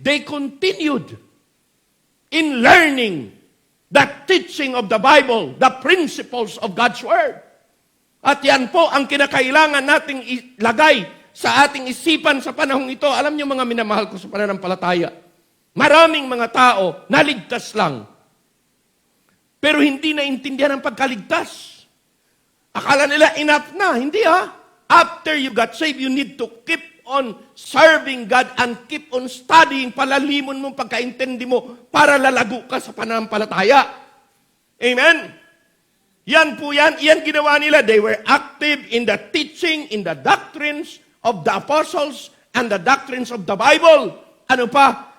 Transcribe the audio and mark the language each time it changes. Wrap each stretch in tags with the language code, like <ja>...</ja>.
<en>They continued in learning the teaching of the Bible, the principles of God's Word.</en> <tl>At yan po ang kinakailangan nating ilagay sa ating isipan sa panahong ito. Alam niyo mga minamahal ko sa pananampalataya, maraming mga tao naligtas lang, pero hindi naintindihan ang pagkaligtas. Akala nila enough na.</tl> <en>Hindi After you got saved, you need to keep on serving God and keep on studying.</en> <tl>Palalimon mo pagkaintindi mo para lalago ka sa pananampalataya. Amen? Yan po yan. Yan ginawa nila.</tl> <en>They were active in the teaching, in the doctrines of the apostles and the doctrines of the Bible. Ano pa?</en>